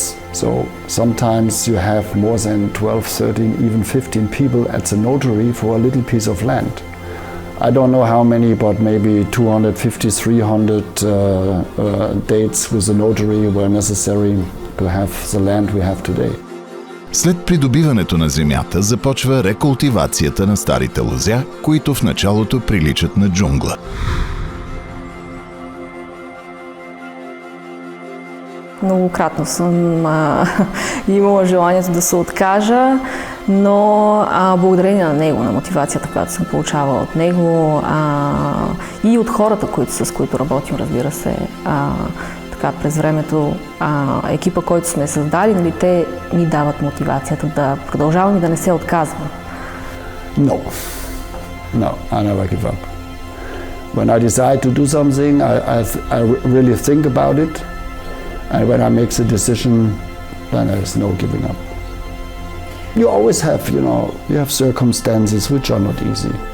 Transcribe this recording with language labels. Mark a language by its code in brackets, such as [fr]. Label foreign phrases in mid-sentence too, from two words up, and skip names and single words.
[en] So sometimes you have more than 12, 13, even 15 people at the notary for a little piece of land. I don't know how many, but maybe 250, 300 dates with the notary were necessary to have the land we have today. [bg] След придобиването на земята започва рекултивацията на старите лозя, които в началото приличат на джунгла. Многократно съм имала желанието да се откажа, но благодарение на него, на мотивацията, която съм получавала от него и от хората, с които работим, разбира се, така през времето, екипа, който сме създали, нали, те ни дават мотивацията да продължавам и да не се отказвам. [en] No, I never give up. When I decide to do something, I really think about it, and when I make the decision, then there's no giving up. You always have, you have circumstances which are not easy.